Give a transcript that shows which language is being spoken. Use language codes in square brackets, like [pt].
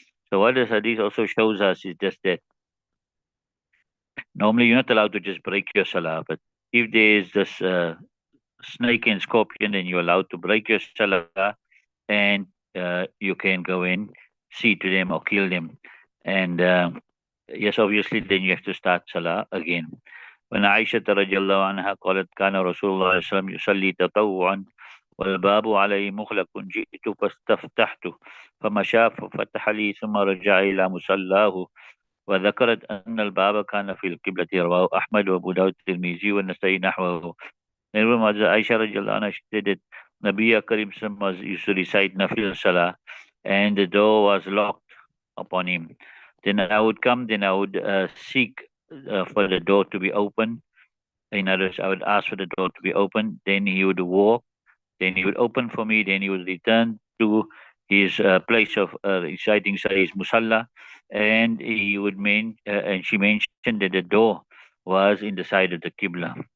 [en] So what this hadith also shows us is just that normally you're not allowed to just break your salah, but if there is this snake and scorpion, then you're allowed to break your salah, and you can go and see to them or kill them. And yes, obviously, then you have to start salah again. [ar] When Aisha radiallahu anha قالت كان رسول الله صلى الله عليه وسلم يصلي تطوعا والباب عليه مغلق جئت فاستفتحت فمشى ففتح لي ثم رجع إلى مصلاه وذكرت أن الباب كان في القبلة. رواه أحمد وأبو داود الترمذي والنسائي نحوه. [en] Remember Mother Aisha radiallahu anha, she said that Nabi Karim was used to recite Nafil Salah and the door was locked upon him. Then I would come, then I would seek for the door to be open. In other words, I would ask for the door to be open. Then he would walk, then he would open for me, then he would return to his place of reciting Sahih Musalla, and he would and she mentioned that the door was in the side of the Qibla.